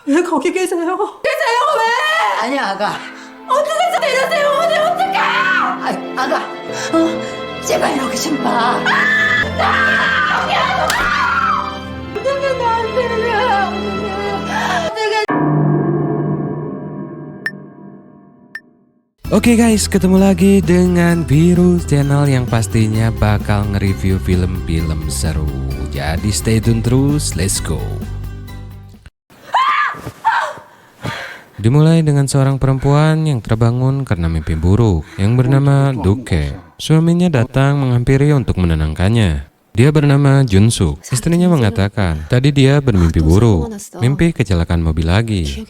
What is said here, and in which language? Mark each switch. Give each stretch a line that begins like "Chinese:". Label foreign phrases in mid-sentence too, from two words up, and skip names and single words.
Korean: 왜 거기 계세요? 계세요 왜? 아니야, 아가. 어떻게 내려세요? 오늘 어떡해? 아가. 제발 여기 좀 봐.
Indonesian: Oke guys, ketemu lagi dengan Biru Channel yang pastinya bakal nge-review film-film seru. Jadi
English: stay tune
Indonesian: terus,
English: let's go.
Indonesian: Dimulai dengan seorang perempuan yang terbangun karena mimpi buruk yang bernama Duke. Suaminya datang menghampiri untuk menenangkannya. Dia bernama Junsuk. Istrinya mengatakan, tadi dia bermimpi buruk, mimpi kecelakaan mobil lagi.